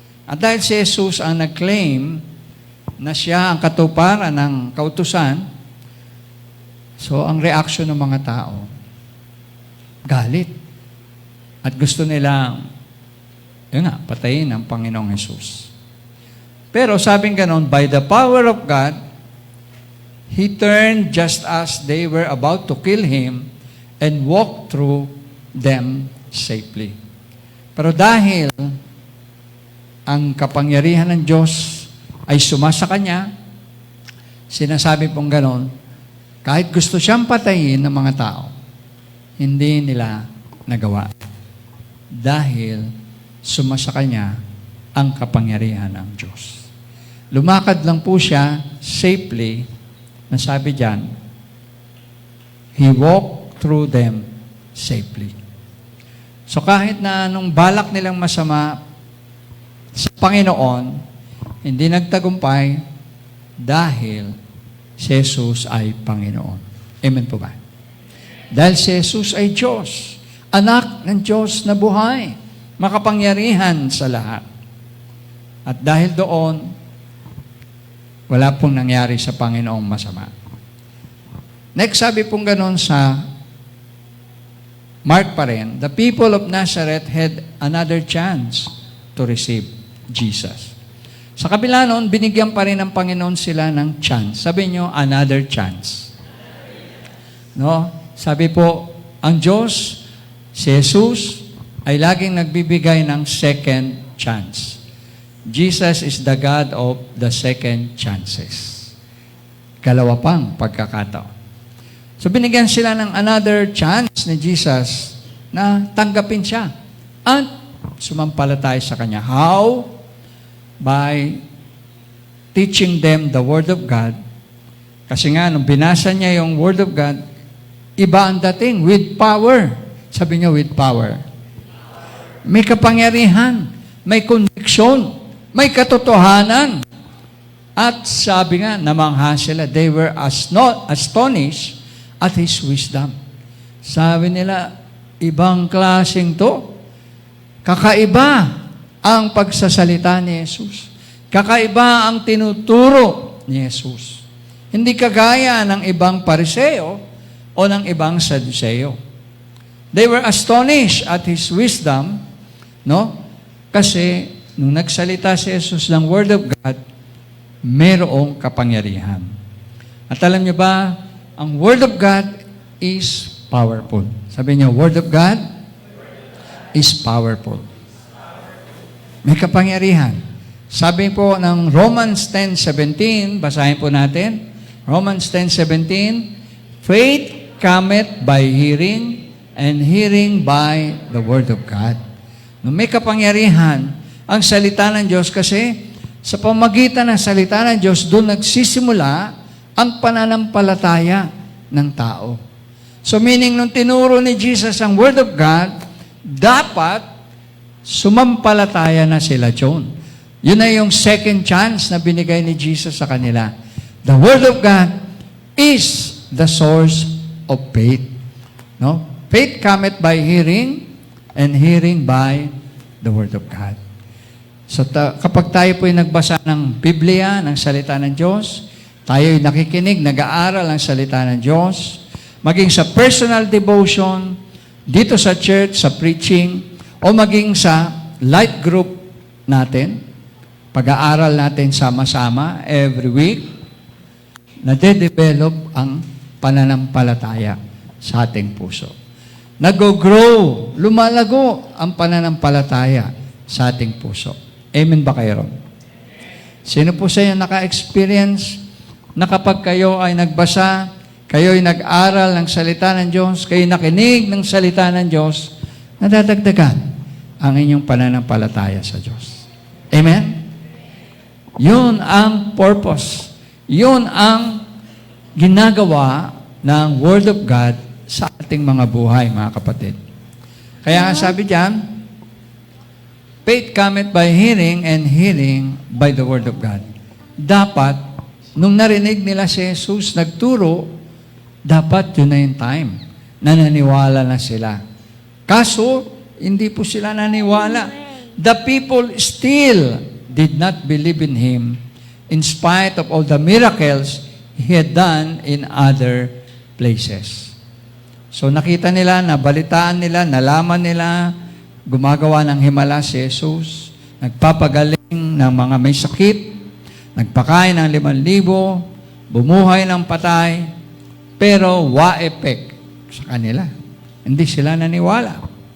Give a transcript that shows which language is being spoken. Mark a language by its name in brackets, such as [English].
[Filipino] At dahil si Jesus ang nag-claim na siya ang katuparan ng kautusan, so ang reaction ng mga tao, galit. At gusto nilang Yun nga, patayin ng Panginoong Jesus. Pero sabing ganon, [English] by the power of God, He turned just as they were about to kill Him and walked through them safely. [Filipino] Pero dahil ang kapangyarihan ng Diyos ay sumasa Kanya, sinasabi pong ganon, kahit gusto siyang patayin ng mga tao, hindi nila nagawa. Dahil sumasa Kanya ang kapangyarihan ng Diyos. Lumakad lang po siya safely, nasabi diyan, [English] He walked through them safely. [Filipino] So kahit na anong balak nilang masama sa Panginoon, hindi nagtagumpay dahil si Jesus ay Panginoon. Amen po ba? Dahil si Jesus ay Diyos, anak ng Diyos na buhay, makapangyarihan sa lahat. At dahil doon, wala pong nangyari sa Panginoong masama. [English] Next, [Filipino] sabi pong ganon sa Mark pa rin, [English] the people of Nazareth had another chance to receive Jesus. [Filipino] Sa kabila noon, binigyan pa rin ng Panginoon sila ng chance. Sabi nyo, another chance. No? Sabi po, ang Diyos, si Jesus, ay laging nagbibigay ng second chance. [English] Jesus is the God of the second chances. [Filipino] Kalawa pang pagkakataon. So binigyan sila ng another chance ni Jesus na tanggapin siya at sumampalataya sa Kanya. [English] How? By teaching them the Word of God. [Filipino] Kasi nga, nung binasa niya yung Word of God, iba ang dating, with power. Sabi niya, with power. May kapangyarihan, may conviction, may katotohanan. At sabi nga, namangha sila, [English] they were astonished at His wisdom. [Filipino] Sabi nila, ibang klaseng to. Kakaiba ang pagsasalita ni Jesus. Kakaiba ang tinuturo ni Jesus. Hindi kagaya ng ibang Pariseo o ng ibang Saduseo. [English] They were astonished at His wisdom, no? [Filipino] Kasi nung nagsalita si Jesus ng Word of God, mayroong kapangyarihan. At alam niyo ba, ang [English] Word of God is powerful. [Filipino] Sabi niyo, [English] Word of God is powerful. [Filipino] May kapangyarihan. Sabi po ng Romans 10:17, basahin po natin. [English] Romans 10:17, faith cometh by hearing, and hearing by the Word of God. [Filipino] No, may kapangyarihan ang salita ng Diyos kasi sa pamagitan ng salita ng Diyos, doon nagsisimula ang pananampalataya ng tao. So meaning, nung tinuro ni Jesus ang Word of God, dapat sumampalataya na sila doon. Yun na yung second chance na binigay ni Jesus sa kanila. [English] The Word of God is the source of faith. No? Faith cometh by hearing, and hearing by the Word of God. [Filipino] So kapag tayo po'y nagbasa ng Biblia, ng salita ng Diyos, tayo'y nakikinig, nag-aaral ng salita ng Diyos, maging sa personal devotion, dito sa church, sa preaching, o maging sa light group natin, pag-aaral natin sama-sama every week, nade-develop ang pananampalataya sa ating puso. Nag-grow, lumalago ang pananampalataya sa ating puso. Amen ba kayo ron? Sino po sa inyo naka-experience na kapag kayo ay nagbasa, kayo ay nag-aral ng salita ng Diyos, kayo nakinig ng salita ng Diyos, nadadagdagan ang inyong pananampalataya sa Diyos. Amen? Yun ang purpose. Yun ang ginagawa ng Word of God sa ating mga buhay, mga kapatid. Kaya sabi diyan, [English] faith cometh by hearing, and hearing by the Word of God. [Filipino] Dapat, nung narinig nila si Jesus nagturo, dapat yun na yung time na naniwala na sila. Kaso, hindi po sila naniwala. [English] The people still did not believe in Him in spite of all the miracles He had done in other places. [Filipino] So nakita nila, nabalitaan nila, nalaman nila gumagawa ng himala si Jesus, nagpapagaling ng mga may sakit, nagpakain ng 5,000, bumuhay ng patay, pero wa-effect sa kanila. Hindi sila naniwala.